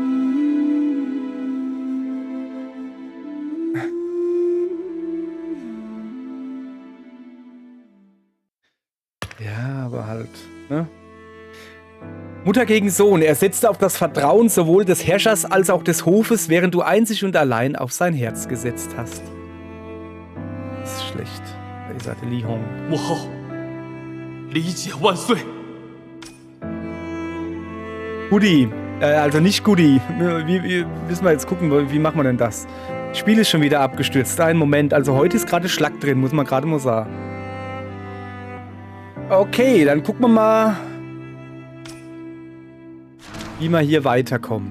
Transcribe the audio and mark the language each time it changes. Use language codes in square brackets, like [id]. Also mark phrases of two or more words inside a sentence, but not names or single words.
[de] Ja, aber halt, ne? Mutter gegen Sohn. Er setzte auf das Vertrauen sowohl des Herrschers als auch des Hofes, während du einzig und allein auf sein Herz gesetzt hast. Das ist schlecht. Da ist der Li Hong. [zh] 母后，理解万岁。 [de] Goodie. Also nicht Goodie. Wie müssen wir jetzt gucken, wie machen wir denn das? Das Spiel ist schon wieder abgestürzt. Einen Moment. Also heute ist gerade Schlag drin, muss man gerade mal sagen. Okay, dann gucken wir mal, wie wir hier weiterkommen.